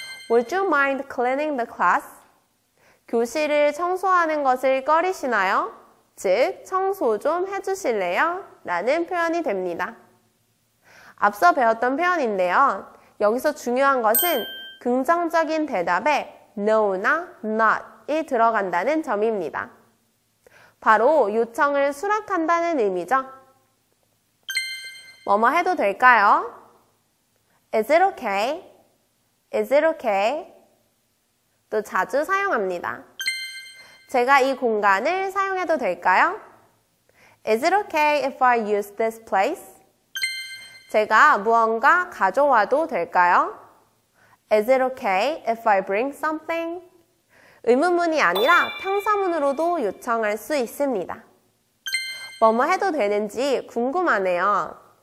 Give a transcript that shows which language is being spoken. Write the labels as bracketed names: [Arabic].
[English] Would you mind cleaning the class? [Korean] 교실을 청소하는 것을 꺼리시나요? 즉, 청소 좀 해주실래요? 라는 표현이 됩니다. 앞서 배웠던 표현인데요. 여기서 중요한 것은 긍정적인 대답에 no나 not이 들어간다는 점입니다. 바로 요청을 수락한다는 의미죠. 뭐뭐 해도 될까요? [English] Is it okay? Is it okay? [Korean] 또 자주 사용합니다. 제가 이 공간을 사용해도 될까요? [English] Is it okay if I use this place? [Korean] 제가 무언가 가져와도 될까요? [English] Is it okay if I bring something? [Korean] 의문문이 아니라 평사문으로도 요청할 수 있습니다. 뭐뭐 해도 되는지 궁금하네요.